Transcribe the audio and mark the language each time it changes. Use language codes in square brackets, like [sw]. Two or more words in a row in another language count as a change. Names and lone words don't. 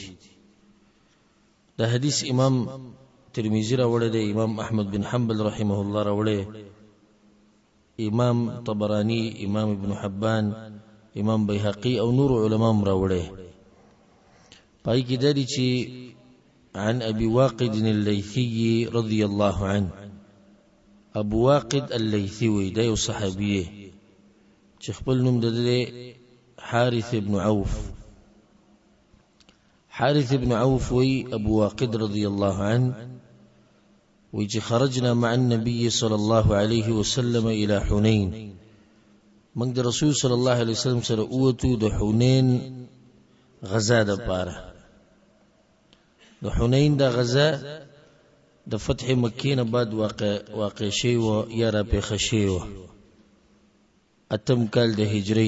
[ps] دا حدیث امام ترمذی راوړی دی، امام احمد بن حنبل [ar] رحمه الله [ps] راوړی، امام طبرانی، امام ابن حبان، امام بیهقی او نور علما راوړی. پای کې دا دي چې [ar] عن ابي واقد الليثي رضي الله عنه. [ps] ابو واقد الليثي وی دا یو صحابي چې خپل نوم د حارث ابن عوف. حارث ابن عوف وی ابو واقد [ar] رضي الله عنه [ps] وی چې [ar] خرجنا مع النبي صلى الله عليه وسلم الى حنين. [ps] موږ د رسول [ar] صلی الله علیه وسلم [ps] سره اوتو د حنین غزا د پاره. د حنین د غزا د فتح مکې نه بعد واقع شي و یا را پیښ شي و اتم کال د هجری.